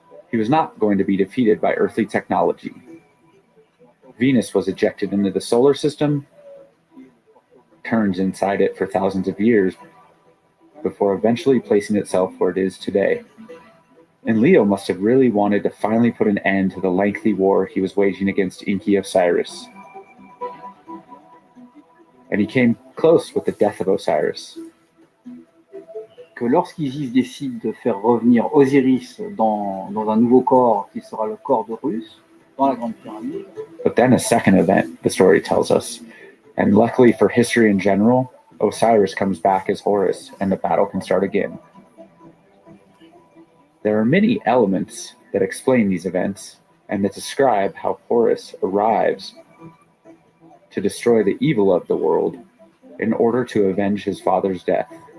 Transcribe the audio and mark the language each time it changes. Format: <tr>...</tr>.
<en>He was not going to be defeated by earthly technology. Venus was ejected into the solar system, turns inside it for thousands of years, before eventually placing itself where it is today. And Leo must have really wanted to finally put an end to the lengthy war he was waging against Enki Osiris. And he came close with the death of Osiris.</en> <fr>Que lorsqu'Isis décide de faire revenir Osiris dans un nouveau corps qui sera le corps d'Horus, dans la Grande Pyramide.</fr> <en>But then a second event, the story tells us, and luckily for history in general, Osiris comes back as Horus, and the battle can start again. There are many elements that explain these events, and that describe how Horus arrives to destroy the evil of the world in order to avenge his father's death.</en>